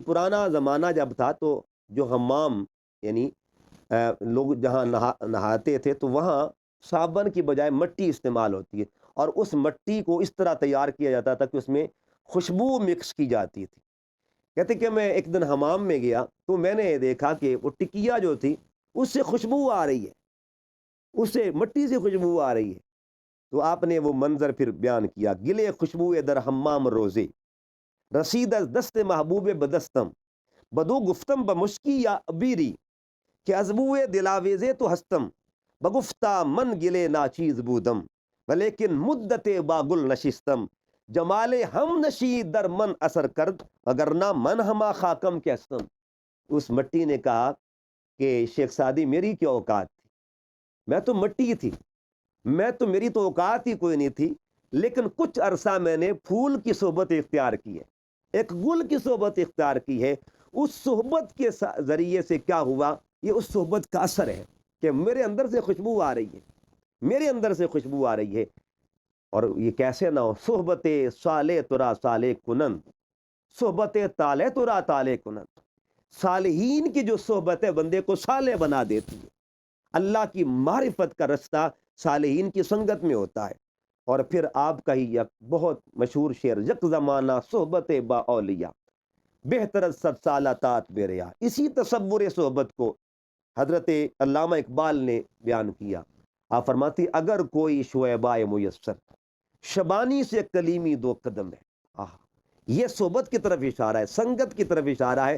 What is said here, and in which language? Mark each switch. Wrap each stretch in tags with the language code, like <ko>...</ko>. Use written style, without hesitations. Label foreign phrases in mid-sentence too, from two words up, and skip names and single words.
<ur>پرانا زمانہ جب تھا تو جو حمام یعنی لوگ جہاں نہاتے تھے تو وہاں صابن کی بجائے مٹی استعمال ہوتی ہے، اور اس مٹی کو اس طرح تیار کیا جاتا تھا کہ اس میں خوشبو مکس کی جاتی تھی. کہتے کہ میں ایک دن حمام میں گیا تو میں نے دیکھا کہ وہ ٹکیا جو تھی اس سے خوشبو آ رہی ہے، اس سے مٹی سے خوشبو آ رہی ہے. تو آپ نے وہ منظر پھر بیان کیا:</ur> <fa>گلے خوشبو در حمام روزے، رسید از دست محبوب بدستم، بدو گفتم بمشکی یا عبیری، کہ ازبو دلاویزے تو ہستم، بگفتہ من گلے ناچیز بودم، ولیکن مدت باگل نشستم، جمال ہم نشی در من اثر کرد، وگرنہ من ہما خاکم کے ہستم.</fa> <ur>اس مٹی نے کہا کہ شیخ سعدی میری کیا اوقات تھی، میں تو مٹی تھی، میری تو اوقات ہی کوئی نہیں تھی، لیکن کچھ عرصہ میں نے پھول کی صحبت اختیار کی ہے، ایک گل کی صحبت اختیار کی ہے. اس صحبت کے ذریعے سے کیا ہوا، یہ اس صحبت کا اثر ہے کہ میرے اندر سے خوشبو آ رہی ہے، میرے اندر سے خوشبو آ رہی ہے. اور یہ کیسے نہ ہو،</ur> <fa>صحبت صالح ترا صالح کنند، صحبت طالع ترا طالع کنند.</fa> <ur>صالحین کی جو صحبت ہے بندے کو صالح بنا دیتی ہے. اللہ کی معرفت کا رستہ صالحین کی سنگت میں ہوتا ہے. اور پھر آپ کا ہی یک بہت مشہور شعر:</ur> <fa>یک زمانہ صحبت با اولیاء، بہتر صد سالہ طاعت بے ریا.</fa> <ur>اسی تصور صحبت کو حضرت علامہ اقبال نے بیان کیا. آپ فرماتی: اگر کوئی شعبۂ میسر، شبانی سے کلیمی دو قدم ہے. یہ صحبت کی طرف اشارہ ہے، سنگت کی طرف اشارہ ہے.</ur>